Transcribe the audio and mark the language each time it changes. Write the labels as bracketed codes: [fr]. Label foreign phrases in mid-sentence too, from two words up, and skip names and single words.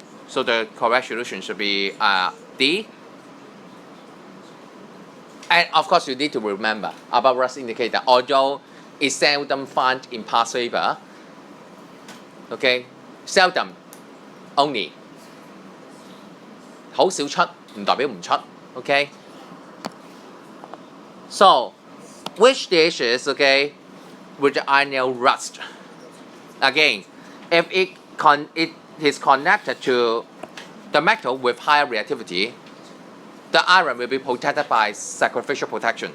[en] So the correct solution should be D. And of course, you need to remember about rust indicator. Although it's seldom found in past paper. Okay, seldom only. [yue] 好少出，唔代表唔出。Okay. [en] So, which dishes, okay, with the iron nail rust. Again, if it is connected to the metal with higher reactivity, the iron will be protected by sacrificial protection.